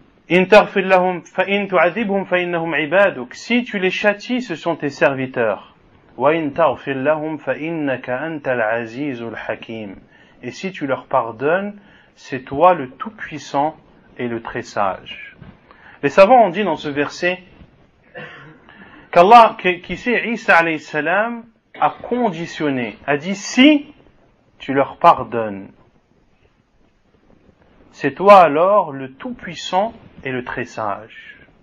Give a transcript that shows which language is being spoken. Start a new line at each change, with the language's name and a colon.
Arabic: إن تغفر لهم فإن تعذبهم فإنهم عبادك.
French: Si tu les châties, ce sont tes serviteurs.
Arabic: وإن تغفر لهم فإنك أنت العزيز الحكيم.
French: Et si tu leur pardonnes, c'est toi le tout-puissant et le très sage. Les savants ont dit dans ce verset qu'Allah, qu'ici Isa alayhi salam a conditionné, a dit si tu leur pardonnes, c'est toi alors le tout-puissant et le très sage.